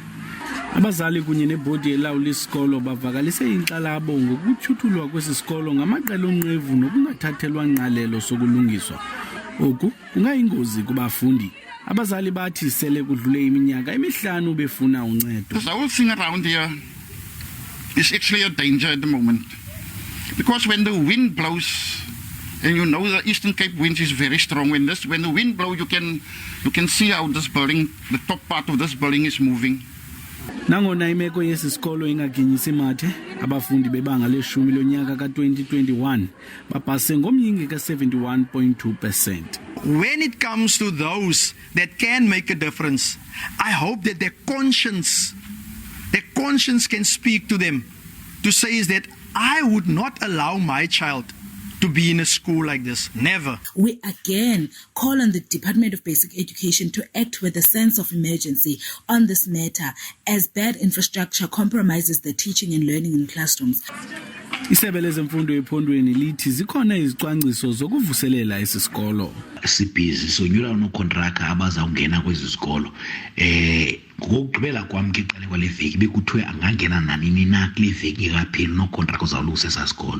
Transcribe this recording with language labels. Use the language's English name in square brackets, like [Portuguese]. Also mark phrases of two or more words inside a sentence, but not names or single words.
[Xhosa] Abazali kunye nebhodi elawula isikolo bavakalise inkxalabo ngokutyhuthulwa kwesi sikolo ngamaqela onqevu nokungathathelwa ngqalelo sokulungiswa. Oku kungayingozi kubafundi. Abazali bathi sele kudlule iminyaka emihlanu befuna uncedo. [English] The whole thing around here is actually a danger at the moment. Because when the wind blows, and you know the Eastern Cape wind is very strong. When the wind blows, you can see how this building, the top part of this building is moving. [Xhosa] Nangona imeko yesi sikolo ingaginyisi mathe, abafundi bebanga le-10 lonyaka ka-2021 bapase ngomyinge ka-71.2%. [English] When it comes to those that can make a difference, I hope that their conscience can speak to them to say is that I would not allow my child to be in a school like this. Never. We again call on the Department of Basic Education to act with a sense of emergency on this matter, as bad infrastructure compromises the teaching and learning in classrooms. [Xhosa] Isebe lezemfundo ephondweni lithi zikhona izicwangciso zokuvuselela esi sikolo. Sibhizi sonyula nokontraka abazawungena kwezi sikolo. Ngokugqibela kwami ngeqale kwale veki bekuthiwe angangena nanini na kule veki ikapheli nokontraka uzawulungisa esa sikolo.